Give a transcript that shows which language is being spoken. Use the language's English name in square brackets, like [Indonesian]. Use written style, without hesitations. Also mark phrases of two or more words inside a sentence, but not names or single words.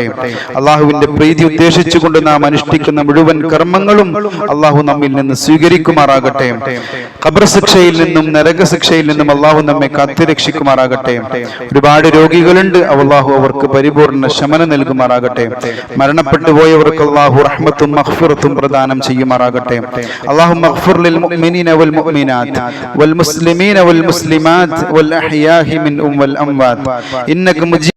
[Malayalam] അള്ളാഹുവിന്റെ പ്രീതി ഉദ്ദേശിച്ചുകൊണ്ട് നാം അനുഷ്ഠിക്കുന്ന മുഴുവൻ കർമ്മങ്ങളും അള്ളാഹു നമ്മിൽ നിന്ന് സ്വീകരിക്കുമാറാകട്ടെ. ഖബർ ശിക്ഷയിൽ നിന്നും നരകശിക്ഷയിൽ നിന്നും അള്ളാഹു നമ്മെ കാത്തുരക്ഷിക്കുമാറാകട്ടെ. ഒരുപാട് രോഗികളുണ്ട്, അള്ളാഹു അവർക്ക് പരിപൂർണ ശമനം നൽകുമാറാകട്ടെ. മരണപ്പെട്ടു പോയവർക്ക് അള്ളാഹു റഹ്മത്തും മഗ്ഫിറത്തും പ്രദാനം ചെയ്യുമാറാകട്ടെ. [Arabic] അല്ലാഹുമ്മ اغفر للمؤمنين والمؤمنات والمسلمين والمسلمات والأحياء منهم والأموات إنك مجيب